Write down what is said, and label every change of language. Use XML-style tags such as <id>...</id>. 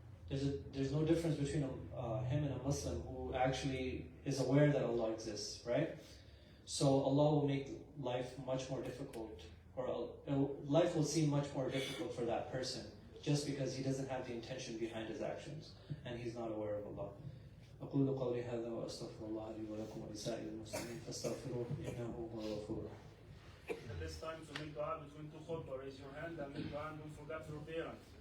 <en>There's no difference between him and a Muslim who actually is aware that Allah exists, right? So Allah will make life much more difficult, or life will seem much more difficult for that person just because he doesn't have the intention behind his actions and he's not aware of Allah.</en> <ar>أقول قولي هذا وأستغفر الله لي ولكم ولسائر المسلمين فاستغفروه إنه هو الغفور الرحيم.</ar> <en>At this time to make dua between two khutbah, raise your hand and make dua and don't forget your parent.</en>